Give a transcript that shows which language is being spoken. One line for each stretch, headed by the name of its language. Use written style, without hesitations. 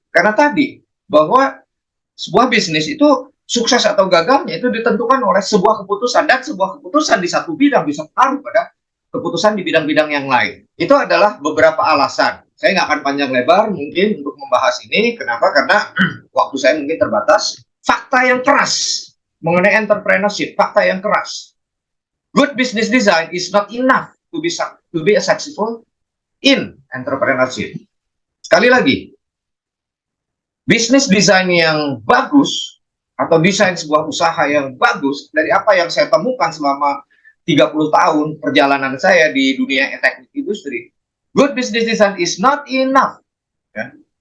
Indonesian: Karena tadi bahwa sebuah bisnis itu sukses atau gagalnya itu ditentukan oleh sebuah keputusan, dan sebuah keputusan di satu bidang bisa pengaruh pada keputusan di bidang-bidang yang lain. Itu adalah beberapa alasan. Saya nggak akan panjang lebar mungkin untuk membahas ini. Kenapa? Karena waktu saya mungkin terbatas. Fakta yang keras mengenai entrepreneurship, fakta yang keras.
English: Good business design is not enough to be a successful in entrepreneurship.
Indonesian: Sekali lagi, bisnis design yang bagus atau desain sebuah usaha yang bagus, dari apa yang saya temukan selama 30 tahun perjalanan saya di dunia teknik industri,
English: good business design is not enough.
Indonesian: Ya.